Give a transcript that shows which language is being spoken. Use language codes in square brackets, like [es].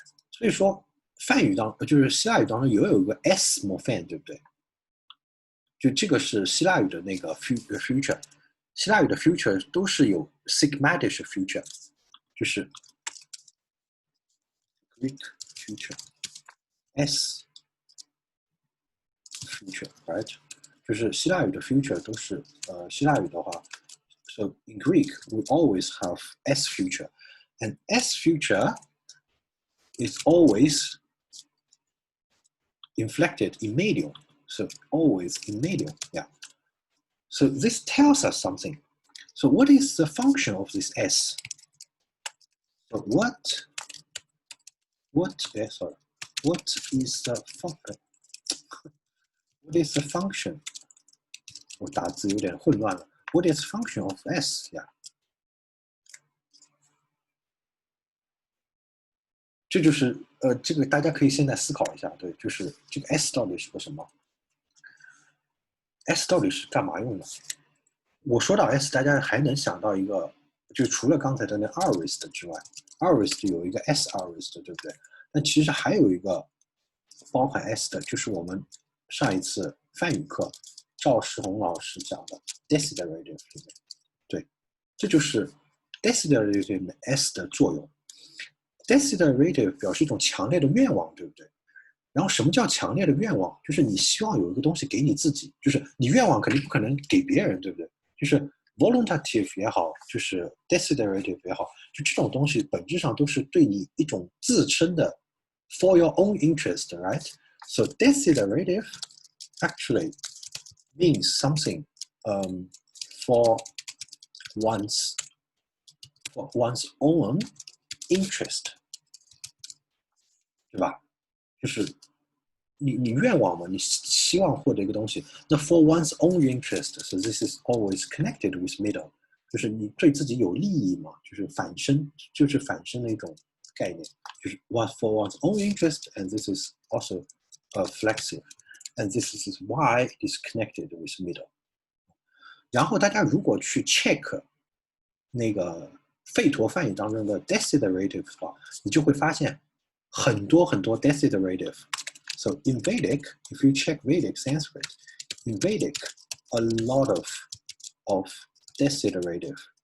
[zh] 所以说梵语就是希腊语当中也有一个 s morpheme， 对不对？就这个是希腊语的那个 future， 希腊语的 future 都是有 sigmatic future， 就是 Greek future s future right， 就是希腊语的 future 都是希腊语的话 ， [en] so in Greek we always have s future and s future is always inflected in medium. So always in medium, yeah. So this tells us something. So what is the function of this s? So what is the function? What is the function? [zh] 我打字有点混乱了。 [en] What is the function of s? Yeah. [zh] 这就是这个大家可以现在思考一下，对，就是这个 s 到底是个什么 ？s 到底是干嘛用的？我说到 s， 大家还能想到一个，就除了刚才的那 aorist 之外 ，aorist 有一个 s aorist， 对不对？但其实还有一个包含 s 的，就是我们上一次梵语课赵世宏老师讲的 desiderative， 对，这就是 desiderative s 的作用。 Desiderative 表示一种强烈的愿望，对不对？然后什么叫强烈的愿望？就是你希望有一个东西给你自己，就是你愿望肯定不可能给别人，对不对？就是 voluntative 也好，就是 desiderative 也好，就这种东西本质上都是对你一种自称的 [en] for your own interest, right? So desiderative actually means something for one's own interest, 对吧？ [zh] 就是你愿望嘛，你希望获得一个东西，那 [en] for one's own interest, so this is always connected with middle, [zh] 就是你对自己有利益嘛，就是反身的一种概念，就是 [en] for one's own interest, and this is also flexive, and this is why it is connected with middle. [zh] 然后大家如果去 check 那个吠陀梵语当中的 desiderative 的话，你就会发现很多 desiderative。 [en] So in Vedic, if you check Vedic Sanskrit, in Vedic, a lot of desiderative